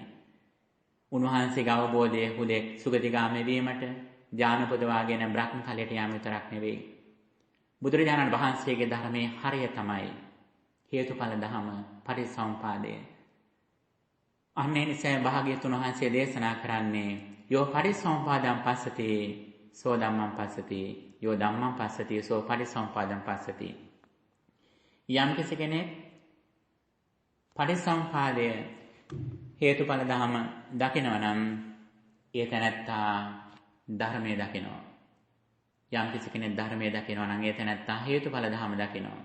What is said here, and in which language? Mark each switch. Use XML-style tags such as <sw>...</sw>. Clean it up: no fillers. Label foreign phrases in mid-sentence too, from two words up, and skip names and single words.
<si>උන්වහන්සේගේ අවබෝධය හුදෙක් සුගතිගාමී වීමට, ඥාන පුදවාගෙන බ්‍රහ්ම තලයට යාම විතරක් නෙවෙයි. බුදුරජාණන් වහන්සේගේ ධර්මයේ හරය තමයි හේතුඵල ධම පරිසම්පාදය. අන්නේ නිසා භාග්‍යතුන් වහන්සේ දේශනා කරන්නේ</si> <pi>යෝ පරිසම්පාදම් පස්සති සෝ ධම්මං පස්සති, යෝ ධම්මං පස්සති සෝ පරිසම්පාදම් පස්සති.</pi> <si>යම් කෙනෙක් පරිසම්පාදය හේතුඵල ධම දකිනවා නම් ඒ තැනැත්තා ධර්මයේ දකිනවා. යම් කෙනෙක් ධර්මයේ දකිනවා නම් ඒ තැනැත්තා හේතුඵල ධම දකිනවා.</si>